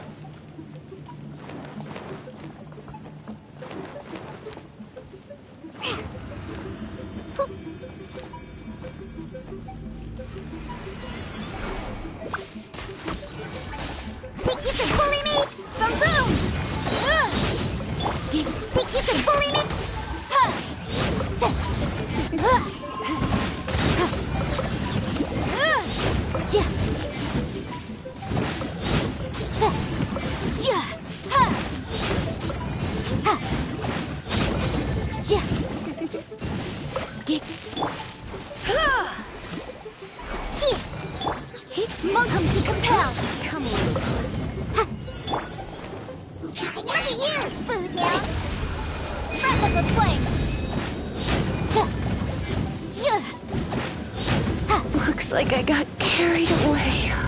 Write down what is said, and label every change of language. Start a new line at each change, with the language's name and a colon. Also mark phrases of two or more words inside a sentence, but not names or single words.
English: Think you can bully me? Boom boom! Think you can bully me? Ha! Ja! Ha! Ja! Ja! Ja! Ha! Ha! Ja! Motion to compel! Come on. Look at you, Foozle! Breath of the flame! Looks like I got carried away.